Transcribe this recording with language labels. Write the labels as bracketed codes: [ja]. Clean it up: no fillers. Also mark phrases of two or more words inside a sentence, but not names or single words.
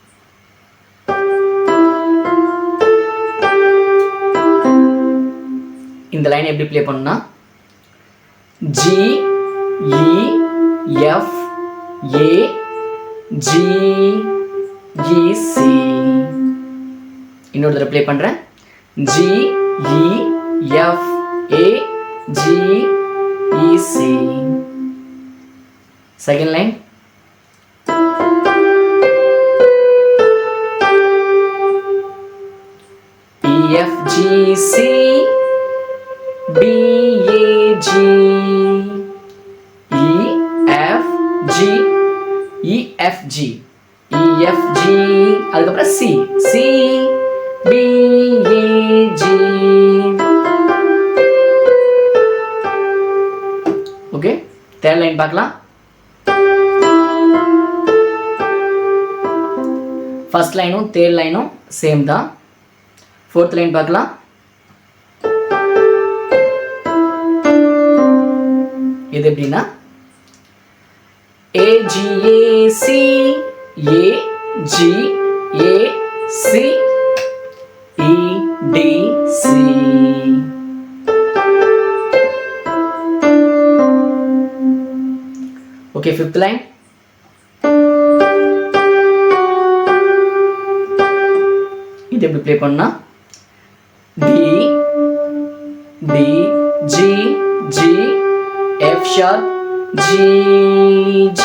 [ta] இந்த லைன் எப்படி ப்ளே பண்ணணும்னா [en] G E F A G E C. [ta] இன்னொரு தடவை ப்ளே பண்ணுறேன். [en] G E F A G E C. second line F G C B A G E F G E F G E F G அதுக்கப்புறம் C C B A G. [ta] ஓகே, [en] third line [ta] பார்க்கலாம். [en] first line third line same [ta] தான். [en] fourth line [ta] பார்க்கலாம். இது எப்படின்னா [en] A G A C A G A C E D C. [ta] ஓகே, [en] fifth line [ta] இது எப்படி ப்ளே பண்ணா [en] D D G G [ta] F sharp G G.